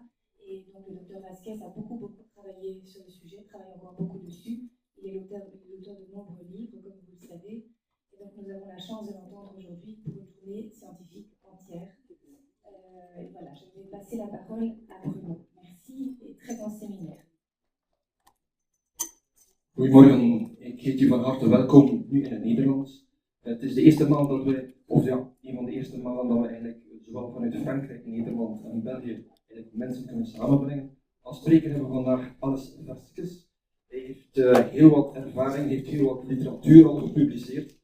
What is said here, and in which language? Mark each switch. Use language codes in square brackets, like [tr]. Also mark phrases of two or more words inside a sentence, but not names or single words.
[fr] Et donc, le docteur Vasquez a beaucoup travaillé sur le sujet, travaille encore beaucoup dessus. Il est l'auteur de nombreux livres, comme vous le savez. Et donc, nous avons la chance de l'entendre aujourd'hui pour une journée scientifique entière. Et voilà, je vais passer la parole à Bruno. Merci et très bon séminaire. [nl] Goedemorgen, ik heet u van harte welkom nu in het Nederlands. Het is de eerste maand dat we, of ja, een van de eerste maanden dat we eigenlijk zowel vanuit Frankrijk, Nederland en België eigenlijk mensen kunnen samenbrengen. Als spreker hebben we vandaag Alice Vasquez. Hij heeft heel wat ervaring, heeft heel wat literatuur al gepubliceerd.